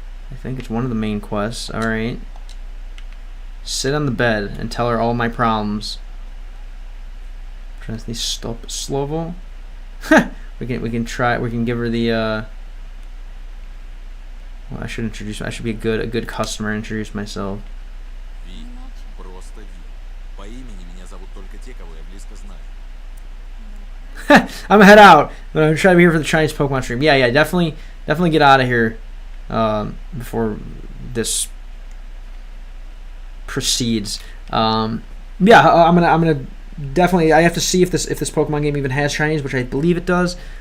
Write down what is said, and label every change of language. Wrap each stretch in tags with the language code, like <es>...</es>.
<en>I think it's one of the main quests. All right. Sit on the bed and tell her all my problems. Transni stop slovo. we can try. We can give her the. Well, I should be a good customer. Introduce myself.</en> <ru>Ви, просто Ви. По имени меня зовут только те, кого я близко знаю.</ru> <en>I'm gonna head out, but I'm trying to be here for the Chinese Pokemon stream. Yeah, definitely get out of here before this proceeds. I'm gonna definitely. I have to see if this Pokemon game even has Chinese, which I believe it does.</en>